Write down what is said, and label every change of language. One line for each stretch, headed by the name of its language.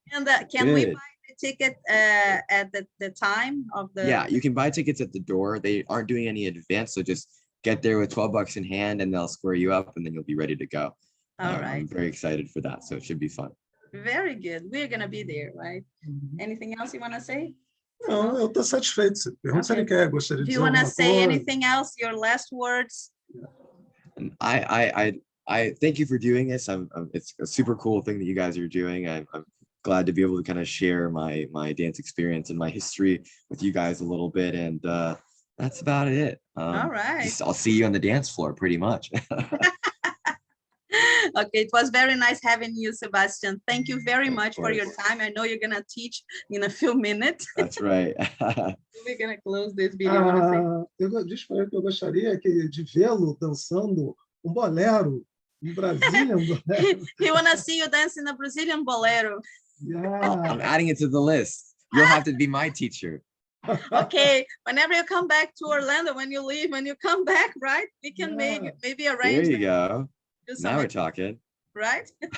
English: And can we buy the ticket at the time of the? Yeah, you can buy tickets at the door. They aren't doing any advance, so just get there with $12 in hand, and they'll square you up, and then you'll be ready to go. All right. I'm very excited for that, so it should be fun. Very good. We're gonna be there, right? Anything else you want to say?
Portuguese: Não, eu estou satisfeito. Você pergunta se ele quer, gostaria de dizer
English: Do you want to say
Portuguese: coisa?
English: anything else? Your last words? And I thank you for doing this. It's a super cool thing that you guys are doing. I'm glad to be able to kind of share my dance experience and my history with you guys a little bit, and that's about it. All right. I'll see you on the dance floor pretty much. Okay, it was very nice having you, Sebastian. Thank you very much for your time. I know you're going to teach in a few minutes. That's right. We're going to close this video.
Portuguese: Eu disse para ele que eu gostaria de vê-lo dançando bolero, Brazilian bolero.
English: He want to see you dancing a Brazilian bolero. Yeah. I'm adding it to the list. You'll have to be my teacher. Okay, whenever you come back to Orlando, when you leave, when you come back, right? We can maybe arrange. There you go. Do now we're talking. Right?